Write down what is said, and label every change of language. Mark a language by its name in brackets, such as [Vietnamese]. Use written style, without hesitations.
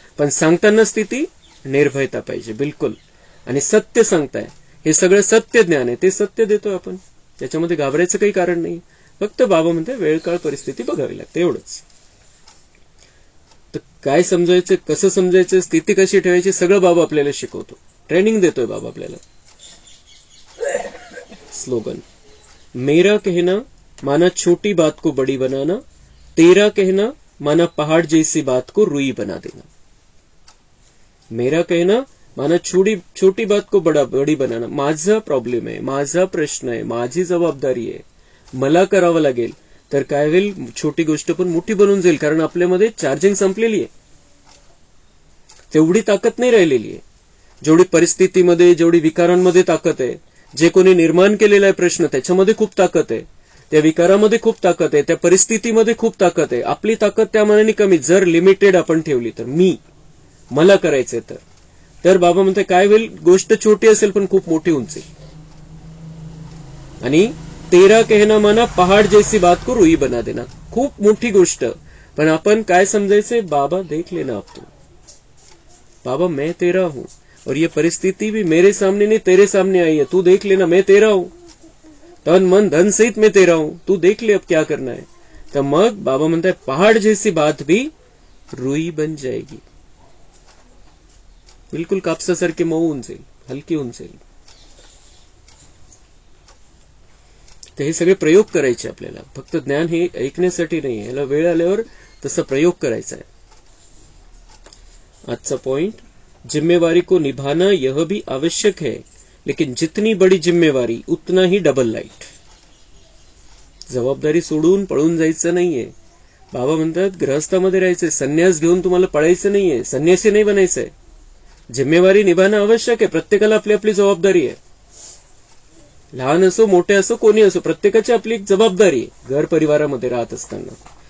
[Marathi] पण सांगताना स्थिती निर्भयता पाहिजे बिलकुल, आणि सत्य सांगताय, हे सगळं सत्य ज्ञान आहे, ते सत्य देतोय आपण, त्याच्यामध्ये घाबरायचं काही कारण नाही। फक्त बाबा म्हणते वेळ काळ परिस्थिती बघावी लागते, एवढंच। तर काय समजायचं, कसं समजायचं, स्थिती कशी ठेवायची, सगळं बाबा आपल्याला शिकवतो, ट्रेनिंग देतोय बाबा आपल्याला। [Hindi] स्लोगन, मेरा कहना माना छोटी बात को बड़ी बनाना, तेरा कहना माना पहाड़ जैसी बात को रुई बना देना। मेरा कहना माना छोटी बात को बड़ी बनाना, [Marathi] माझा प्रॉब्लेम आहे, माझा प्रश्न आहे, माझी जबाबदारी आहे, मला करावं लागेल, तर काय होईल, छोटी गोष्ट पण मोठी बनून जाईल, कारण आपल्यामध्ये चार्जिंग संपलेली आहे, तेवढी ताकद नाही राहिलेली आहे। जेवढी परिस्थितीमध्ये, जेवढी विकारांमध्ये ताकद आहे, जे कोणी निर्माण केलेला आहे प्रश्न, त्याच्यामध्ये खूप ताकद आहे, त्या विकारामध्ये खूप ताकद आहे, त्या परिस्थितीमध्ये खूप ताकद आहे। आपली ताकद त्या मानाने कमी, जर लिमिटेड आपण ठेवली तर। मला करायचंय तर बाबा म्हणते काय होईल, गोष्ट छोटी असेल पण खूप मोठी उंची. [Hindi] आणि तेरा कहना माना पहाड जैसी बात को रुई बना देना, [Marathi] खूप मोठी गोष्ट. पण आपण काय समजायचंय, [Hindi] बाबा देख लेना अब तो, बाबा मैं तेरा हूं और ये परिस्थिति भी मेरे सामने नहीं तेरे सामने आई है, तू देख लेना, मैं तेरा हूं, तन मन धन सहित मैं तेरा हूं, तू देख ले अब क्या करना है. [Marathi] तर मग बाबा म्हणताय [Hindi] पहाड़ जैसी बात भी रुई बन जाएगी, [Marathi] बिलकुल कापसासारखी मऊ होऊन जाईल, हलकी होऊन जाईल. तर हे सगळे प्रयोग करायचे आपल्याला, फक्त ज्ञान हे ऐकण्यासाठी नाही, याला वेळ आल्यावर तसा प्रयोग करायचा आहे. आजचा पॉइंट, [Hindi] जिम्मेवारी को निभाना यह भी आवश्यक है, लेकिन जितनी बड़ी जिम्मेवारी उतना ही डबल लाइट. [Marathi] जबाबदारी सोडून पळून जायचं नाहीये. बाबा म्हणतात गृहस्थामध्ये राहायचंय, संन्यास घेऊन तुम्हाला पळायचं नाहीये, संन्यासी नाही बनायचंय. जिम्मेवारी निभाणं आवश्यक आहे, प्रत्येकाला आपली आपली जबाबदारी आहे. लहान असो मोठे असो कोणी असो, प्रत्येकाची आपली एक जबाबदारी आहे घर परिवारामध्ये राहत असताना.